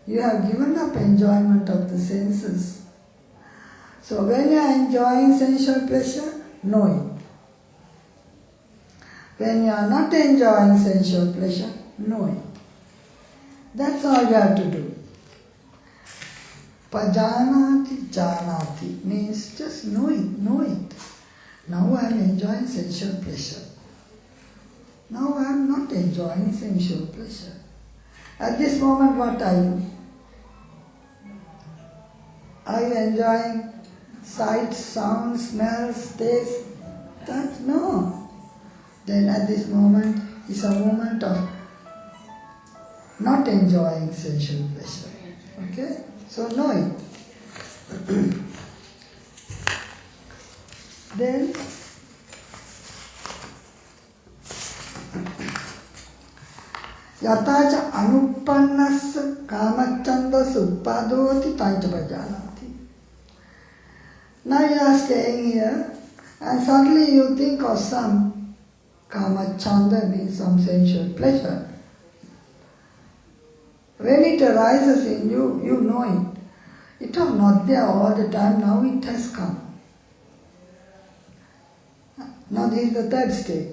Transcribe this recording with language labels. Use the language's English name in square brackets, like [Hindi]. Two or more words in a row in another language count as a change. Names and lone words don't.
[English] You have given up enjoyment of the senses. So when you are enjoying sensual pleasure, know it. When you are not enjoying sensual pleasure, know it. That's all you have to do. [Pali] Pajanati janati [English] means just know it. Now I am enjoying sensual pleasure. Now I am not enjoying sensual pleasure. At this moment, what are you? Are you enjoying sights, sounds, smells, taste? No. Then at this moment is a moment of not enjoying sensual pleasure. Okay? So know it. [Pali] Then yatacha anuppannassa kamachandasa uppadoti tanchapajanati. [English] Now you are staying here and suddenly you think of some kamachanda, means some sensual pleasure. When it arises in you, you know it. It was not there all the time, now it has come. Now this is the third stage.